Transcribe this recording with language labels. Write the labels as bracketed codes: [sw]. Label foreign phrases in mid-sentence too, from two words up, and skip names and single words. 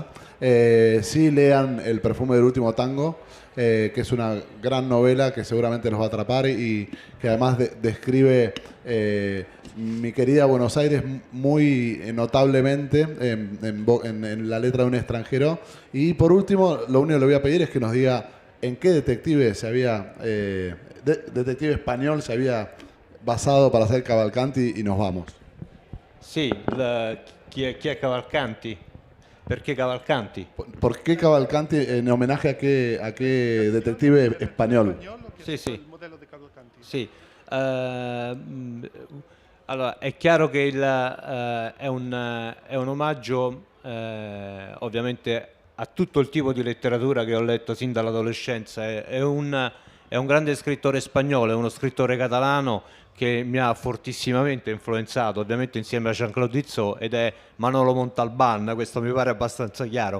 [es] Sí lean El perfume del último tango, que es una gran novela que seguramente los va a atrapar y que además describe mi querida Buenos Aires muy notablemente en la letra de un extranjero. Y por último, lo único que le voy a pedir es que nos diga en qué detective detective español se había basado para hacer Cavalcanti y nos vamos. [it] Sì, chi è Cavalcanti? Perché Cavalcanti? [es] ¿Por qué Cavalcanti en homenaje a qué detective español? [it] che è Sì, sì. il modello di Cavalcanti. Sì, allora è chiaro che è un omaggio ovviamente a tutto il tipo di letteratura che ho letto sin dall'adolescenza. È un grande scrittore spagnolo, è uno scrittore catalano che mi ha fortissimamente influenzato, ovviamente insieme a Jean-Claude Izzot, ed è Manolo Montalbán, questo mi pare abbastanza chiaro.